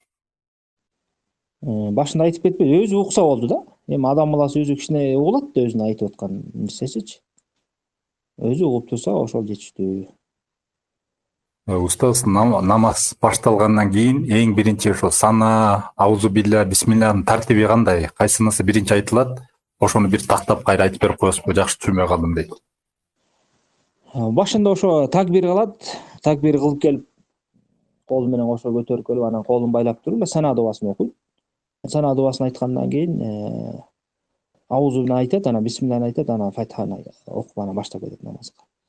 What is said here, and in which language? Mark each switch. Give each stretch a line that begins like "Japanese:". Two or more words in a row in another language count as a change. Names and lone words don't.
Kyrgyz: Башында айтып кетпеди, өзү укса болду да. Эми адам баласы өзү кичине угулат да, өзүнүн айтып аткан нерсесичи. Өзү угуп турса, ошол жетиштүү. Устаз, намаз башталгандан кийин эң биринчи ошо сана,
Arabic: أعوذ بالله,
Kyrgyz: бисмиллахтын тартиби кандай? Кайсынысы биринчи айтылат? Ошону бир тактап кайра айтып берип коесузбу? Жакшы түшүнбөй калдым дейт. Башында ошо такбир кылат. Такбир кылып келип, кол менен кошо көтөрүп келип, анан колун байлап туруп, сана дубасын окуйт. Сана дубасын айткандан кийин аузуну айтат, анан бисмиллахны айтат, анан фатиханы окуп анан баштап кетет намазга.